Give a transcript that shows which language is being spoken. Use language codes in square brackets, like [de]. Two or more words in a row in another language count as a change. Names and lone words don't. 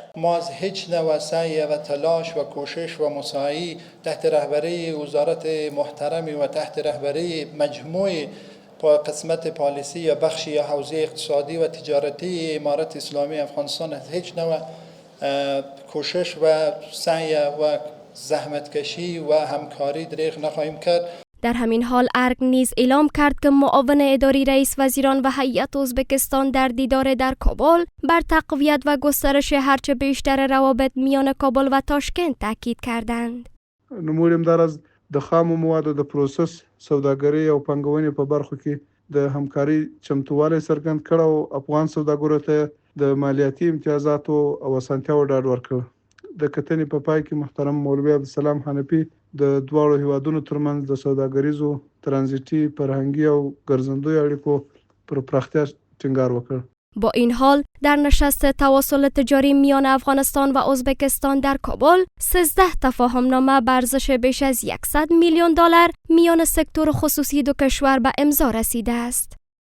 [fa] ما از هیچ نوع سعی و تلاش و کوشش و مساعی تحت رهبری وزارت محترمی و تحت رهبری مجموعه قسمت پالیسی یا بخشی یا حوزه اقتصادی و تجارتی امارت اسلامی افغانستان از هیچ نوع کوشش و سعی و زحمتکشی و همکاری دریغ نخواهیم کرد. در همین حال ارگ نیز اعلام کرد که معاون اداری رئیس وزیران و هیئت ازبکستان در دیدار در کابل بر تقویت و گسترش هرچه بیشتر روابط میان کابل و تاشکند تاکید کردند. [ps] نموړم در از د خامو موادو د پروسس سوداګرۍ او پانګونې په برخو کې د همکاري چمتووالی څرګند کړ او افغان سوداګرو ته د مالیاتي امتیازاتو او اسانتیاوو ډاډ ورکړ. د کتنې په پای کې محترم مولوي عبدالسلام حنفي د دواړو هیوادونو ترمنځ د سوداګریزو، ترانزیتي، فرهنګي او ګرځندوی اړیکو پر پراختیا ټینګار وکړ. [fa] با این حال در نشست تواصل تجاری میان افغانستان و ازبکستان در کابل 13 تفاهمنامه به ارزش بیش از $100 میلیون میان سکتور خصوصی دو کشور به امضا رسیده است.